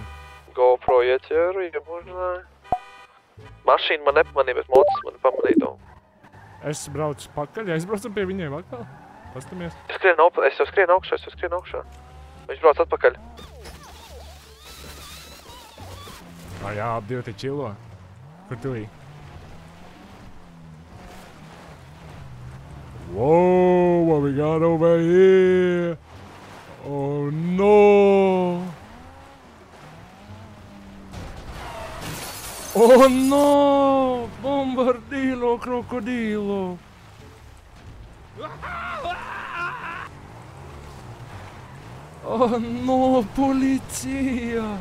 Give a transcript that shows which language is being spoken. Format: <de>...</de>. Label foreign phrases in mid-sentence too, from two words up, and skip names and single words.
<lv>GoPro ieķēru, iemužināja. Mašīna man nepamanīja, bet mocis man pamanīja to. Es braucu pakaļ, aizbraucam pie viņiem atkal. Pastamies. Es jau skrienu augšā. Viņš brauc atpakaļ. Jā, ap divi te čilo. Kur tu ej?</lv> <en>Whoa, what we got over here? Oh no! Oh no! Bombardilo crocodilo! Oh no, polizia!</en>